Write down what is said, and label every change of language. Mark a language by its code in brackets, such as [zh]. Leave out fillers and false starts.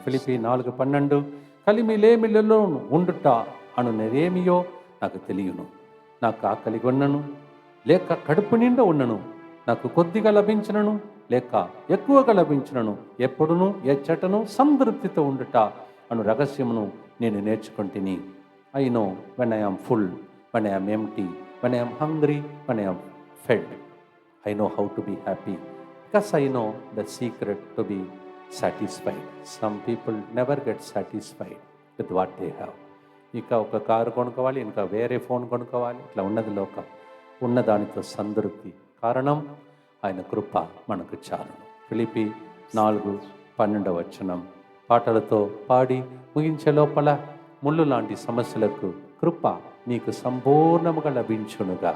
[te] ఫిలిప్పీ 4:12 కలిమిలేమిలలో ఉండుట అనునేదేమియో నాకు తెలియను. నాకు ఆకలి కొన్నను లేక కడుపు నిండా ఉన్నను, నాకు కొద్దిగా లభించినను లేక ఎక్కువగా లభించినను, ఎప్పుడును ఎచ్చటను సంతృప్తితో ఉండుట అను రహస్యమును నేను నేర్చుకుంటుని. [en] I know when I am full, when I am empty, when I am hungry, when I am fed, I know how to be happy because I know the secret to be satisfied. Some people never get satisfied with what they have. [te] ఇంకా ఒక car కొనుక్కోవాలి, ఇంకా వేరే phone కొనుక్కోవాలి, ఇట్లా ఉన్నది లోకం. ఉన్నదానితో సంతృప్తి. కారణం ఆయన కృప మనకు చాలును. ఫిలిప్పీ 4:12 పాటలతో పాడి ముగించే లోపల ముళ్ళు లాంటి సమస్యలకు కృప నీకు సంపూర్ణముగా లభించునుగా.